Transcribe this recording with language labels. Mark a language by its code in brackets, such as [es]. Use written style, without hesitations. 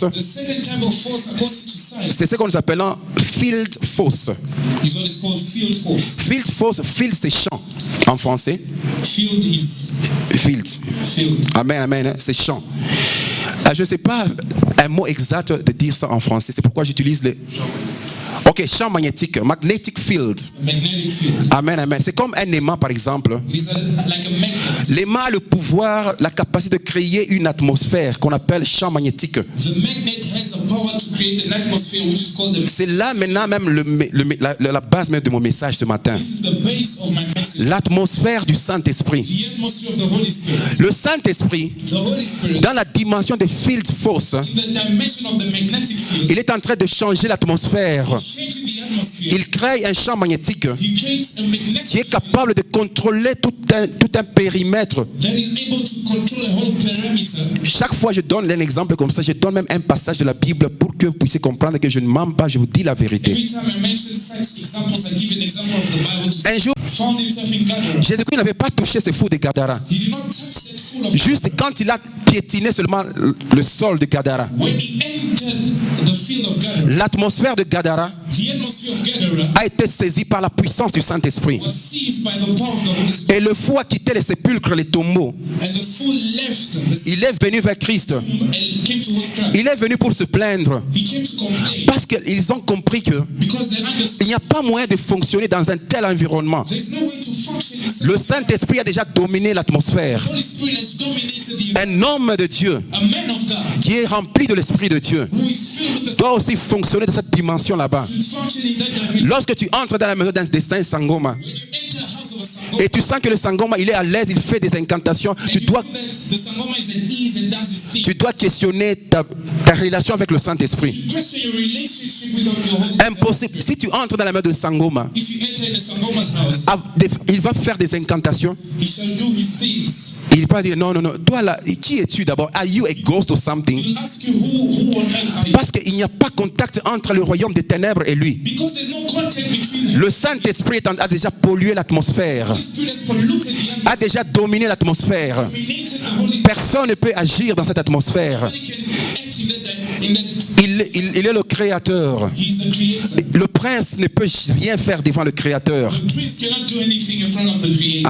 [en] The second type of force according to science [fr] c'est ce qu'on appelle field force. [en] is what is called field force. [fr] Field force, field c'est champ en français. [en] Field is Field. field. [fr] Amen, amen, hein, c'est champ. Je ne sais pas un mot exact de dire ça en français, c'est pourquoi j'utilise les... Ok, champ magnétique, magnetic field. [en] Magnetic field. [fr] Amen, amen. C'est comme un aimant par exemple. [en] It is like a magnet. [fr] L'aimant a le pouvoir, la capacité de créer une atmosphère qu'on appelle champ magnétique. [en] The magnet has a power to create an atmosphere which is called the. [fr] C'est là maintenant même la base même de mon message ce matin. [en] This is the base of my message. [fr] L'atmosphère du Saint-Esprit. [en] The atmosphere of the Holy Spirit. [fr] Le Saint-Esprit, [en] The Holy Spirit, [fr] dans la dimension de field force, [en] in the dimension of the magnetic field, [fr] il est en train de changer l'atmosphère [en] is changing changing the atmosphere. [fr] Il crée un champ magnétique [en] He creates a magnetic [fr] qui est [en] field [fr] capable de contrôler tout un périmètre. [en] that is able to control a whole parameter. [fr] Chaque fois je donne un exemple comme ça, je donne même un passage de la Bible pour que vous puissiez comprendre que je ne mens pas, je vous dis la vérité. [en] Every time I mention such examples, I give an example of the Bible to [fr] Un jour, [en] found himself in Gadara. [fr] Jésus-Christ n'avait pas touché ce fou de Gadara. [en] He did not touch that fool of [fr] Juste quand il a piétiné seulement le sol de Gadara. [en] when he entered the field of Gadara. [fr] L'atmosphère de Gadara [en] The atmosphere of Gadara [fr] a été saisie par la puissance du Saint-Esprit. [en] was seized by the power of the Holy Spirit, [fr] Et le fou a quitté les sépulcres, les tombeaux. [en] and the fool left the [fr] Il est venu vers Christ. [en] and came towards Christ. [fr] Il est venu pour se plaindre. [en] He came to complain [fr] Parce qu'ils ont compris que [en] because they understood [fr] il n'y a pas moyen de fonctionner dans un tel environnement. [en] there's no way to function in such [fr] Le Saint-Esprit a déjà dominé l'atmosphère. [en] the Holy Spirit has dominated the [fr] Un homme de Dieu [en] a man of God [fr] qui est rempli de l'Esprit de Dieu [en] who is filled with the [fr] doit aussi fonctionner dans cette dimension là-bas. [en] should function in that dimension. [fr] Lorsque tu entres dans la maison d'un destin Sangoma [en] When you enter a house of a Sangoma, [fr] et tu sens que le Sangoma il est à l'aise, il fait des incantations, [en] and [fr] tu [en] you [fr] dois [en] feel that the Sangoma is at ease and does his thing. [fr] questionner ta relation avec le Saint-Esprit. [en] Question your relationship with your Holy [fr] Impossible. Si tu entres dans la maison de Sangoma, [en] If you enter in the Sangoma's house, [fr] il va faire des incantations. [en] he shall do his things. [fr] Il va dire non, toi là, qui es-tu d'abord? [en] Are you a ghost or something? He'll ask you who on earth are you? [fr] Parce qu'il n'y a pas contact entre le royaume des ténèbres et lui. [en] Because there's no contact between them. [fr] Le Saint-Esprit a déjà pollué l'atmosphère, [en] The Spirit has polluted the [fr] a [en] atmosphere, [fr] déjà dominé l'atmosphère. [en] dominated the Holy [fr] Personne ne peut agir dans cette atmosphère. [en] Nobody can act in that [fr] Il est le créateur. [en] he's the creator. [fr] Le prince ne peut rien faire devant le créateur. [en] The priest cannot do anything in front of the creator.